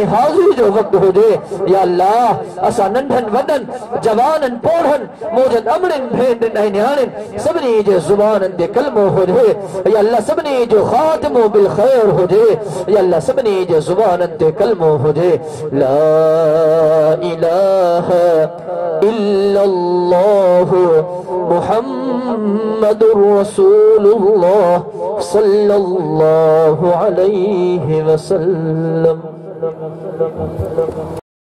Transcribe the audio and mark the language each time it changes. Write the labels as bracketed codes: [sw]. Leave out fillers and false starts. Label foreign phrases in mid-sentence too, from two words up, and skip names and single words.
[sd] हाज़िरी जो वक़्तु हुजे या अल्लाह असां नंढनि वॾनि जवाननि पोढ़नि मौजनि अमड़नि भेनरुनि ऐं न्याणियुनि सभिनी जे ज़ुबाननि ते कलमो हुजे या अल्लाह सभिनी जो ख़ातिमो बिल ख़ैर हुजे या अल्लाह सभिनी जे ज़ुबाननि ते कलमो हुजे [ar] لا إله إلا الله محمد رسول الله صلى الله عليه وسلم.